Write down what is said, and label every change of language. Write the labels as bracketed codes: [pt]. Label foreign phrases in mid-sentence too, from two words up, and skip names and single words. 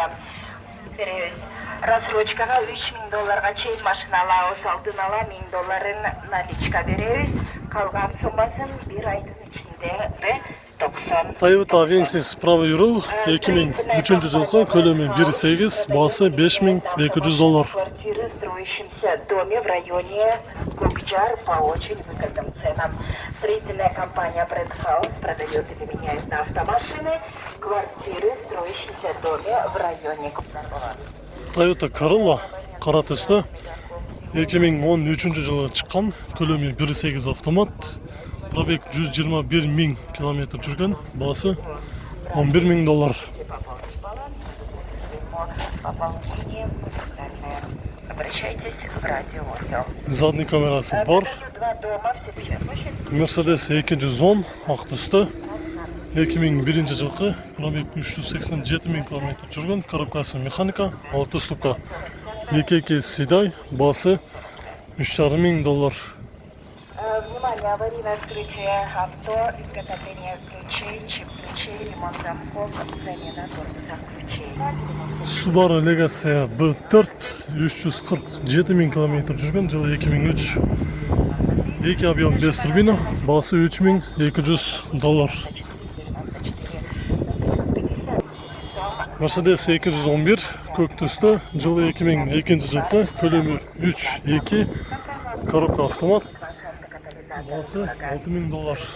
[ky] Рассрочкага $3000 чейин машина алабыз, алдын ала $1000 наличка беребиз. Калган суммасын бир айдын ичинде 90. Toyota Avensis [ru] правый руль [ky] 2003 жылкы, көлөмү 1.8, баасы $5200. [ru] Квартиры в строящемся доме в районе Кокчар по очень выгодным ценам. Строительная компания Brand House продает или меняет на автомашины квартиры в строящемся доме в районе Кокчар. [ky] Toyota Corolla кара түстө 2013 жылы чыккан, көлөмү 1.8 автомат, пробег 121 000 км жүргөн, баасы $11000. [ru] Обращайтесь в радиоотдел. [ky] Задний камерасы бар. Mercedes 210 ак түстө 2001 жылкы, пробег 387 000 км жүргөн, коробкасы механика, 6 ступка, 2 седай, баасы $3500. [ru] Внимание, аварийное вскрытие авто, изготовление ключей, чип ключей, ремонт замков, замена корпуса ключей. [ky] Subaru Legacy B4 347 000 км жүргөн, жылы 2003. 2 объем 5 турбина, баасы $3200. Mercedes 211 көк түстө, жылы 2002 жылкы, көлөмү 3.2, коробка автомат, баасы $6000.